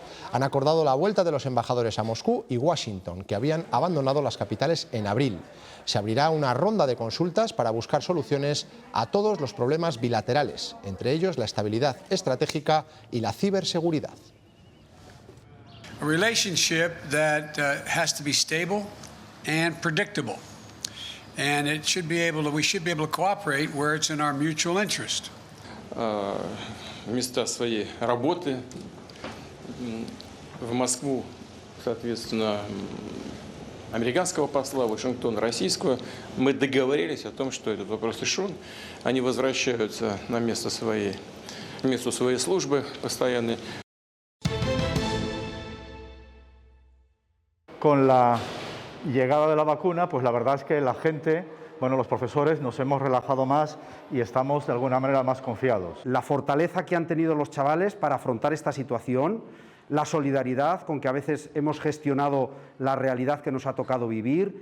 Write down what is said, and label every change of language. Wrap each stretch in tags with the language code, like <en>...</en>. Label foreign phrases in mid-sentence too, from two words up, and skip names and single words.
<es>Han acordado la vuelta de los embajadores a Moscú y Washington, que habían abandonado las capitales en abril. Se abrirá una ronda de consultas para buscar soluciones a todos los problemas bilaterales, entre ellos la estabilidad estratégica y la ciberseguridad.</es> <en>A relationship that has to be stable and predictable, and we should be able to cooperate where it's in our mutual interest.</en> <ru>Места своей работы в Москву, соответственно, американского посла, Вашингтон российского. Мы договорились о том, что этот вопрос решен. Они возвращаются на место своей службы постоянной.</ru> <es>Con la llegada de la vacuna, pues la verdad es que la gente, los profesores nos hemos relajado más y estamos de alguna manera más confiados. La fortaleza que han tenido los chavales para afrontar esta situación, la solidaridad con que a veces hemos gestionado la realidad que nos ha tocado vivir.</es>